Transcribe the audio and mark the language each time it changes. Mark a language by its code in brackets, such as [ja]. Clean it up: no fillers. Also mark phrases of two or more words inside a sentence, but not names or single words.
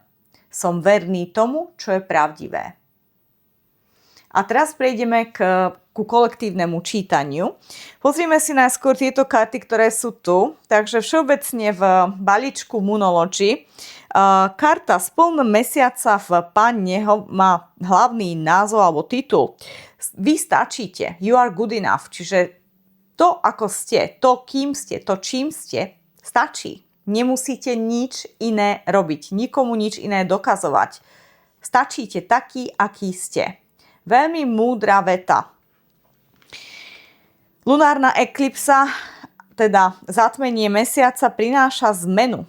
[sk] Som verný tomu, čo je pravdivé. A teraz prejdeme ku kolektívnemu čítaniu. Pozrime si najskôr tieto karty, ktoré sú tu. Takže všeobecne v balíčku Moonology karta spln mesiaca v panne má hlavný názov alebo titul. Vy stačíte. [en] You are good enough. [sk] Čiže to, ako ste, to, kým ste, to, čím ste, stačí. Nemusíte nič iné robiť. Nikomu nič iné dokazovať. Stačíte taký, aký ste. Veľmi múdra veta. Lunárna eklipsa, teda zatmenie mesiaca, prináša zmenu.